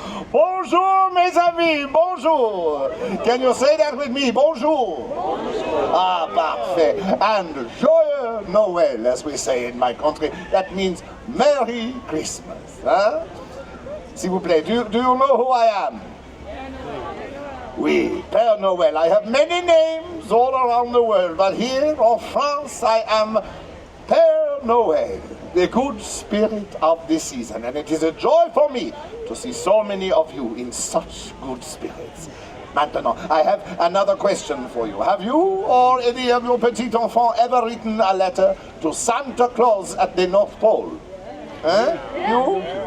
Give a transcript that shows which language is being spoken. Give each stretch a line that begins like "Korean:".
French: Bonjour mes amis, bonjour.
English: Can you say that with me?
French: Bonjour. Ah, parfait.
English: And
French: joyeux Noël,
English: as we say in my country. That means Merry Christmas. Huh?
French: S'il vous plaît,
English: do you know who I am?
French: Oui, Pere Noel.
English: I have many names all around the world, but here in France I am Pere Noel, the good spirit of the season. And it is a joy for me to see so many of you in such good spirits. Maintenant, I have another question for you. Have you or any of your
French: petits enfants
English: ever written a letter to Santa Claus at the North Pole? Huh? You?